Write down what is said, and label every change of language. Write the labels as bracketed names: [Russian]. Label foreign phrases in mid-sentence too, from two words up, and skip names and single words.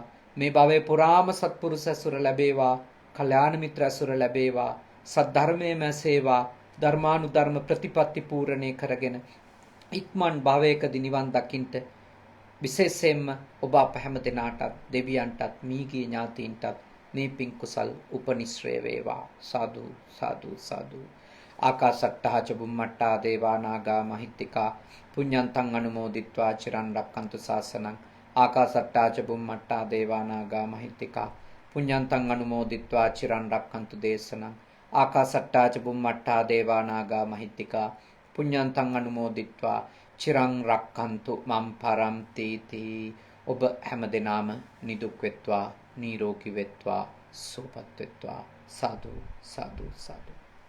[Sinhala] මේ භවයේ පුරාම සත්පුරුෂ ඇසුර ලැබේවා. කල්යාණ මිත්‍ර ඇසුර ලැබේවා. සද්ධර්මයේම සේවා ධර්මානුධර්ම ප්‍රතිපත්ති පූර්ණේ කරගෙන ඉක්මන් භවයකදී නිවන් දකින්ට විශේෂයෙන්ම ඔබ අප හැම දෙනාටත් දෙවියන්ටත් මීගිය ඥාතීන්ටත් මේ පින් කුසල් උපනිශ්‍රේ වේවා. සාදු සාදු සාදු. [Pali] ආකාසට්ටා ච බුම්මට්ටා දේවා නාග මහිත්‍තිකා පුඤ්ඤන්තං අනුමෝදිත්වා චිරන් රක්칸තු ශාසනං. ආකාසට්ටා ච බුම්මට්ටා දේවා නාග මහිත්‍තිකා පුඤ්ඤන්තං අනුමෝදිත්වා චිරන් රක්칸තු දේශනං. ආකාසට්ටා ච බුම්මට්ටා දේවා නාග මහිත්‍තිකා පුඤ්ඤන්තං අනුමෝදිත්වා චිරං රක්칸තු මම් පරම්ති තී. [Sinhala] ඔබ හැමදෙනාම නිදුක් වෙත්වා, නිරෝගී වෙත්වා, සුවපත් වෙත්වා. සාදු සාදු සාදු.